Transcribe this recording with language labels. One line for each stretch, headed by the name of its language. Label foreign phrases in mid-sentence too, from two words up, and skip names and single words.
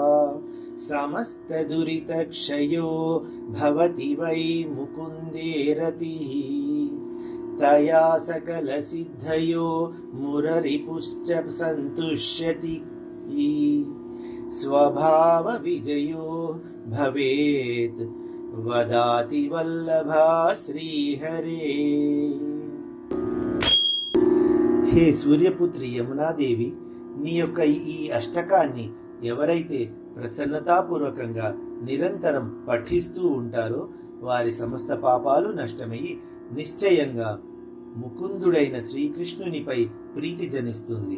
Sanskrit: समस्तदुरितक्षयो भवति वै मुकुन्दे रतिः तया सकलसिद्धयो मुररिपुश्च सन्तुष्यति स्वभावविजयो भवेत् वदाति वल्लभा श्रीहरे।
Telugu: హే సూర్యపుత్రి యమునాదేవి, నీ యొక్క ఈ అష్టకాన్ని ఎవరైతే ప్రసన్నతాపూర్వకంగా నిరంతరం పఠిస్తూ ఉంటారో వారి సమస్త పాపాలు నష్టమయ్యి నిశ్చయంగా ముకుందుడైన శ్రీకృష్ణునిపై ప్రీతి జనిస్తుంది.